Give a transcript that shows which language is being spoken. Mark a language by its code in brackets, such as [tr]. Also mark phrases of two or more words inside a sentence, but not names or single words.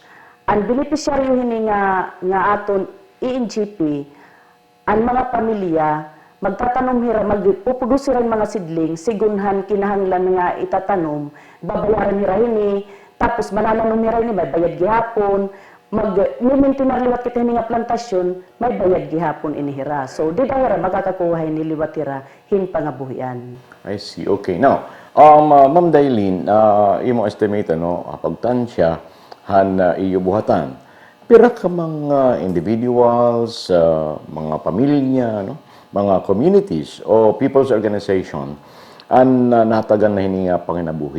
[war] Ang beneficiaryo hini nga aton NGP ang mga pamilya magtatanom hira, magpuproduce rin mga sidling, sigunhan kinahanglan nga itatanom, babayaran hira hini, tapos manananom hira hini, may bayad gihapon, mag-maintinar liwat kita hini nga plantasyon, may bayad gihapon inihira. So, di hira magkakakuha hini liwat hira, hin pangabuhian. [en] I see. Okay. Now, [war] Ma'am Dailin, imo estimate, pagtansya, han iyo buhatan. Pira ka mga individuals, mga pamilya, mga communities o [en] people's organization [war] ang natagan na hini nga panginabuhi?